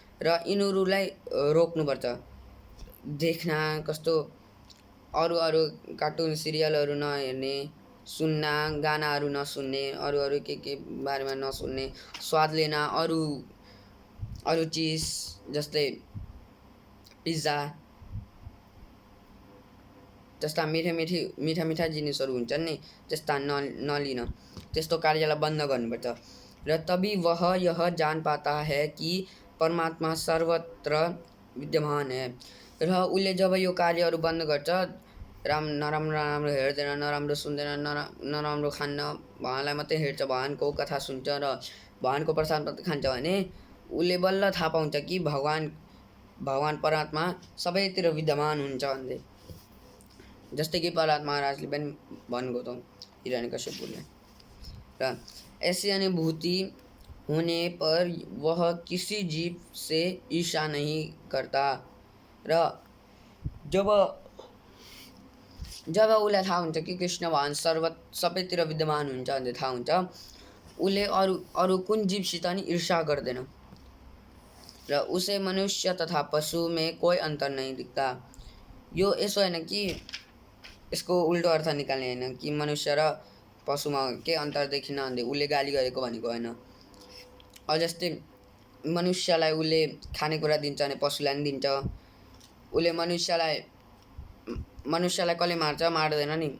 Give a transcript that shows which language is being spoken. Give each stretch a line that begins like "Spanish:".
Nepali: र यिनीहरूलाई रोक्नुपर्छ, देख्न कस्तो अरू कार्टुन सिरियलहरू नहेर्ने, सुन्न गानाहरू नसुन्ने, अरू के बारेमा नसुन्ने, स्वाद लिन अरू चिज जस्तै पिज्जा जस्ता मिठा जिनिसहरू हुन्छन् नि, त्यस्ता नलिन, त्यस्तो कार्यलाई बन्द गर्नुपर्छ।
Hindi: र तभी वह यह जान पाता है कि परमात्मा सर्वत्र विद्यमान है।
Nepali: र उसले जब यो कार्यहरू बन्द गर्छ, नराम्रो हेर्दैन, नराम्रो सुन्दैन, नराम्रो खान्न, भगवानलाई मात्रै हेर्छ, भगवानको कथा सुन्छ र भगवानको प्रसाद मात्रै खान्छ भने उसले बल्ल थाहा पाउँछ कि भगवान परमात्मा सबैतिर विद्यमान हुन्छ भन्दै। जस्तै कि प्रहलाद महाराजले पनि भन्नुभयो त हिरण्यकश्यपले।
Hindi: र ऐसी अनुभूति होने पर वह किसी जीव से ईर्ष्या नहीं करता।
Nepali: र जब उसलाई थाहा हुन्छ कि कृष्ण भगवान सबैतिर विद्यमान हुन्छ भन्ने थाहा हुन्छ, उसले अरू कुन जीवसित नि ईर्ष्या गर्दैन।
Hindi: र उसे मनुष्य तथा पशु में कोई अंतर नहीं दिखता।
Nepali: यो यसो होइन कि यसको उल्टो अर्थ निकाल्ने होइन कि मनुष्य र पशुमा के अन्तर देखिन भन्दै उसले गाली गरेको भनेको होइन। जस्तै मनुष्यलाई उसले खानेकुरा दिन्छ भने पशुलाई पनि दिन्छ। उसले मनुष्यलाई कसले मार्छ? मार्दैन नि।